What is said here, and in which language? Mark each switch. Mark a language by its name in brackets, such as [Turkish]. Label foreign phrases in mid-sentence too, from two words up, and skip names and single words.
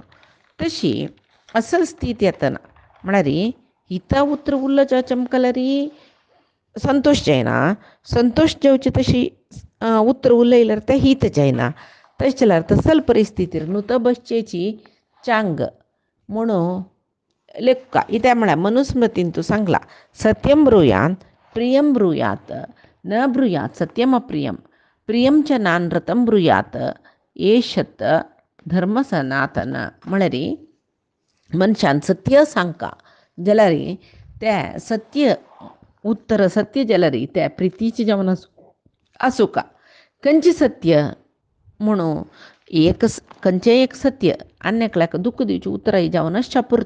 [Konkani] तशी असल स्थिती येतना म्हळ्यार हिता उतर उरलो जावचें मुखार संतोश जायना. संतोश जावची तशी उतर उलयल्यार तें हीत जायना. तशें जाल्यार तसल परिस्थितीर न्हू बसचेची चांग म्हणून लेखका इत्या म्हळ्यार मनुस्मृतीन तूं सांगला [Sanskrit] सत्यम ब्रुयात प्रियम ब्रुयात न ब्रुयात सत्यम अप्रियम प्रियम च नानृतम ब्रुयात एषत धर्म सनातन. [Konkani] म्हळ्यार मनशान सत्य सांगता जाल्यार तें सत्य उतर सत्य जाल्यार तें प्रितीचें जावन आसूं का. खंयचें सत्य म्हणून एक खंयचें एक सत्य आन्यकल्याक दुख्ख दिवचें उतराय जावन आसच्या पुरतें.